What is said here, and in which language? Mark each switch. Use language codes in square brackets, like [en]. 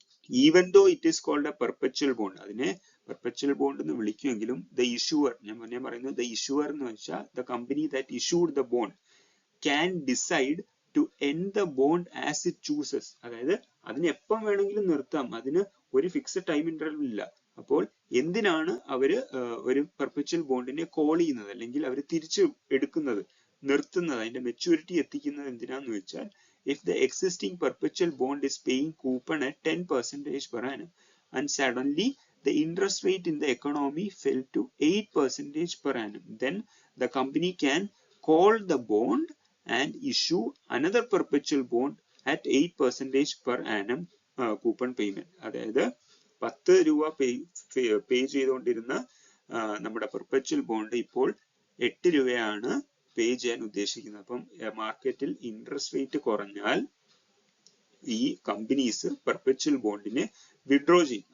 [en] even though it is called a perpetual bond, [ml] അതിനെ perpetual bond എന്ന് വിളിക്കുമെങ്കിലും [en] The issuer, ഞാൻ പറയുന്നത് the issuer എന്ന് വെച്ചാൽ the company that issued the bond can decide to end the bond as it chooses. [ml] അതായത് അതിന് എപ്പം വേണമെങ്കിലും നിർത്താം, അതിന് ഒരു ഫിക്സഡ് ടൈം ഇന്റർവൽ ഇല്ല. അപ്പോൾ എന്തിനാണ് അവര് ഒരു പെർപെച്വൽ ബോണ്ടിനെ കോൾ ചെയ്യുന്നത് അല്ലെങ്കിൽ അവർ തിരിച്ചു എടുക്കുന്നത്, നിർത്തുന്നത്, അതിന്റെ മെച്യൂരിറ്റി എത്തിക്കുന്നത് എന്തിനാന്ന് വെച്ചാൽ [en] if the existing perpetual bond is paying coupon at 10% per annum and suddenly the interest rate in the economy fell to 8% per annum, then the company can call the bond and issue another perpetual bond at 8% per annum coupon payment. [ml] അതായത് 10 രൂപ പേ ചെയ്തുകൊണ്ടിരുന്ന നമ്മുടെ perpetual bond ഇപ്പോൾ 8 രൂപയാണ് പേ ചെയ്യാൻ ഉദ്ദേശിക്കുന്നത്. അപ്പം മാർക്കറ്റിൽ ഇൻട്രസ്റ്റ് റേറ്റ് കുറഞ്ഞാൽ ഈ കമ്പനീസ് പെർപെച്വൽ ബോണ്ടിനെ വിഡ്രോ ചെയ്യും.